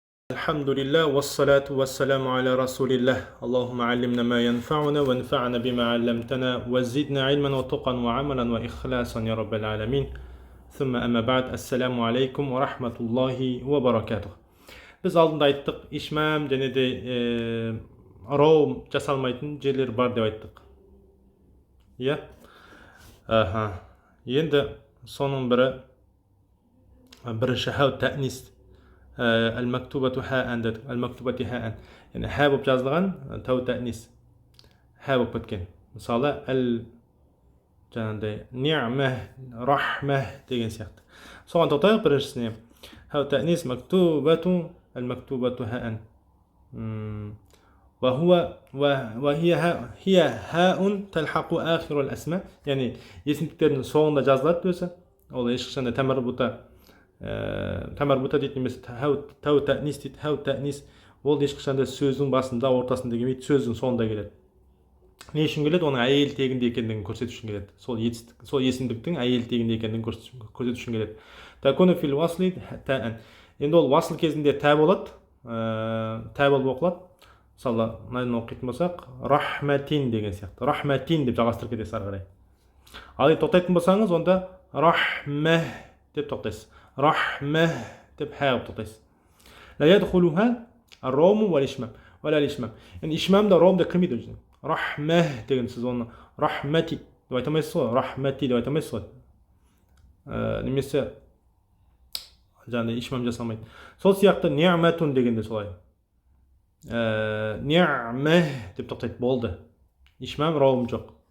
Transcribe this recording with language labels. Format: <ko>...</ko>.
<ar>الحمد لله والصلاة والسلام على رسول الله اللهم علمنا ما ينفعنا وانفعنا بما علمتنا وزدنا علما وتقا وعملا وإخلاصا يا رب العالمين ثم أما بعد السلام عليكم ورحمة الله وبركاته.</ar> <kk>Biz алдында айттық, ишмам және де роум жасалмайтын жерлер бар деп айттық. Иә? Енді соның бірінші хау тәнис</kk> <ar>المكتوبة هاء المكتوبة هاء يعني ها</ar> <kk>болып жазылған тау тәнис ха болып кеткен. Мысалы жаңағыдай ниъма рахма деген сияқты. Соған тоқтайық біріншісіне.</kk> <ar>ها تأنيث مكتوبة المكتوبة هاء وهي هاء تلحق آخر الأسماء يعني</ar> <kk>есімдіктердің соңында жазылады өзі. Ол ешқашанда тамарбута дейді немесе тау тәнис дейді. Хау тәнис ол ешқашанда сөздің басында ортасында келмейді, сөздің соңында келеді. Не үшін келеді? Оның әйел тегінде екендігін көрсету үшін келеді. Сол есімдіктің әйел тегінде екендігін көрсету үшін келеді. Такуну фил васли таан. Енді ол васл кезінде тә болады, тә болып оқылады. Мысалы, мынаны оқитын болсақ, рахматин деген сияқты. Рахматин деп жалғастырып кетесіз ары қарай. Ал тоқтайтын болсаңыз, онда рахма деп тоқтайсыз. رحمة деп ха қылып тоқтайсыз.</kk> <ar>لا يدخلها الروم والإشمام ولا الإشمام.</ar> <kk>Yani ишмам да ром да кірмейді өзіне. Рахма деген сіз оны рахмати деп айта алмайсыз ғой, рахмати деп айта алмайсыз ғой. Немесе жаңағыдай ишмам жасалмайды. Сол сияқты ниъматун дегенде солай. Ниъма деп тоқтайды, болды. Ишмам ром жоқ.</kk>